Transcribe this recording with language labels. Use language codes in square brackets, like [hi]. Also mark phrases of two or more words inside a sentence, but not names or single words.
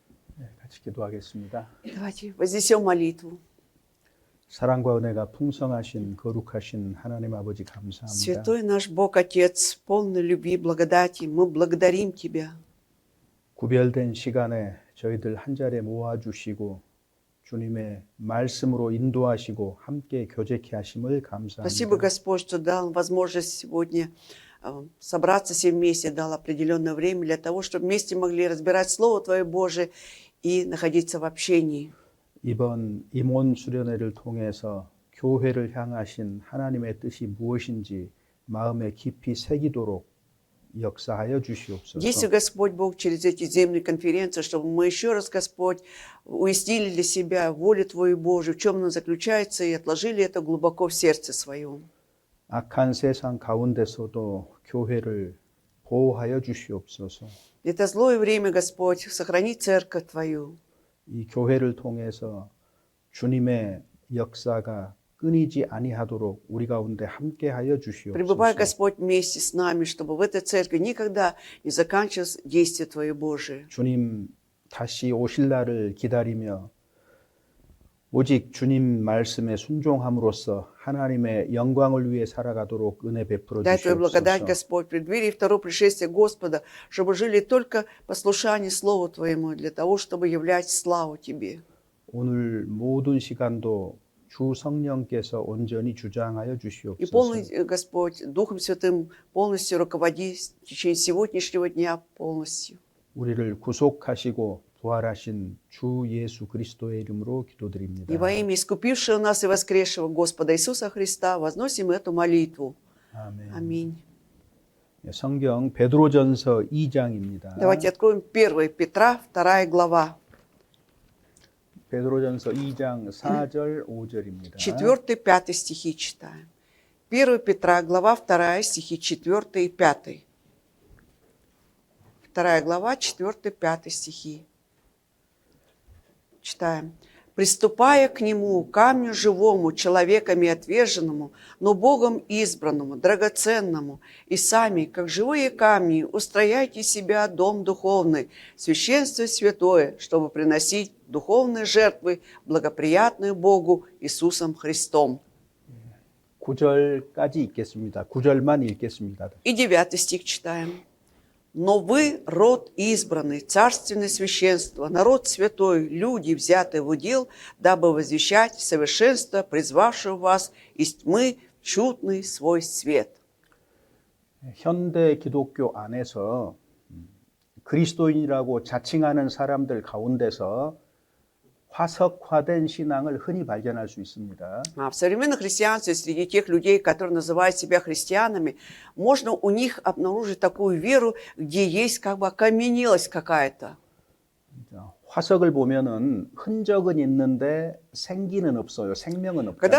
[ko] 같이 기도하겠습니다. [ru] Давайте вознесем молитву. [ko] 사랑과 은혜가 풍성하신 거룩하신 하나님 아버지 감사합니다. [ru] Святой наш Бог Отец, полный любви и благодати, мы благодарим Тебя. [ko] 구별된 시간에 저희들 한 자리에 모아주시고 주님의 말씀으로 인도하시고 함께 교제케 하심을 [ru] Спасибо, [ko] 감사합니다. [ru] Господь, что дал возможность сегодня собраться все вместе, дал определенное время для того, чтобы вместе могли разбирать Слово Твое Божие и находиться в общении. [ko] 이번 임원 수련회를 통해서 교회를 향하신 하나님의 뜻이 무엇인지 마음에 깊이 새기도록 역사하여 주시옵소서. [ru] Если, Господь Бог, через эти земные конференции, чтобы мы еще раз, Господь, уяснили для себя волю Твою Божию, в чем она заключается, и отложили это глубоко в сердце своем. [ko] 악한 세상 가운데서도 교회를 보호하여 주시옵소서. [ru] Это злое время, Господь, сохрани церковь Твою. [ko] 이 교회를 통해서 주님의 역사가 끊이지 아니하도록 우리 가운데 함께하여 [ru] Пребывай, [ko] 주시옵소서. [ru] Господь, вместе с нами, чтобы в этой церкви никогда не заканчивалось действие Твое Божие. [ko] 주님 다시 오실 날을 기다리며 오직 주님 말씀에 순종함으로써 하나님의 영광을 위해 살아가도록 은혜 베풀어 [ru] Дай Твою благодать, [ko] 주시옵소서. [ru] Господь, в преддверии второго пришествия Господа, чтобы жили только послушание Слову Твоему, для того, чтобы являть славу Тебе. [ko] 오늘 모든 시간도 주 성령께서 온전히 주장하여 [ru] И полный, [ko] 주시옵소서. [ru] Господь, Духом Святым полностью руководи в течение сегодняшнего дня полностью. [ko] 우리를 구속하시고 부활하신 주 예수 그리스도의 이름으로 기도드립니다. [ru] И во имя искупившего нас и воскресшего Господа Иисуса Христа возносим эту молитву. [ko] 아멘. [ru] Аминь. [ko] 성경 베드로전서 2장입니다. [ru] Давайте откроем 1 Петра, 2 глава, [ko] 베드로전서 2장 4절 5절입니다. [ru] 4-5 стихи читаем. 1 Петра, глава 2, стихи 4 и 5. 2 глава, 4-5 стихи. Читаем. «Приступая к Нему, камню живому, человеками отверженному, но Богом избранному, драгоценному, и сами, как живые камни, устрояйте себя дом духовный, священство святое, чтобы приносить духовные жертвы, благоприятные Богу Иисусом Христом». [ko] 9절까지 읽겠습니다. 9절만 읽겠습니다. [ru] И 9 стих читаем. «Но вы род избранный, царственное священство, народ святой, люди, взятые в удел, дабы возвещать совершенство, призвавшего вас из тьмы в чудный свой свет». [ko] 현대 기독교 안에서 그리스도인이라고 자칭하는 사람들 가운데서 화석화된 신앙을 흔히 발견할 수 있습니다. [ru] В современном христианстве, среди тех людей, которые называют себя христианами, можно у них обнаружить такую веру, где есть как бы окаменелость какая-то. [ko] 화석을 보면은 흔적은 있는데 생기는 없어요. 생명은 [ru] Когда